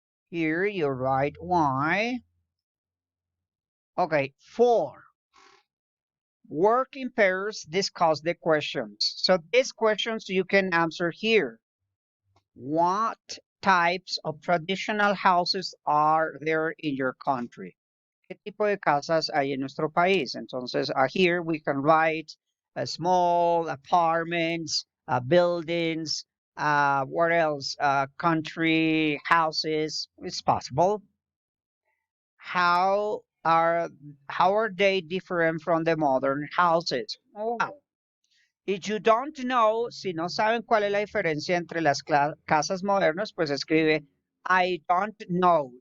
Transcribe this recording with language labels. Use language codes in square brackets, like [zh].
[en] Here you write why. Okay, 4. Work in pairs, discuss the questions. So these questions you can answer here. What types of traditional houses are there in your country? [es] ¿Qué tipo de casas hay en nuestro país? Entonces, [en] here we can write small apartments, buildings, what else? Country houses. It's possible. How are how are they different from the modern houses? Oh, wow. If you don't know, [es] si no saben cuál es la diferencia entre las casas modernas, pues escribe [en] I don't know.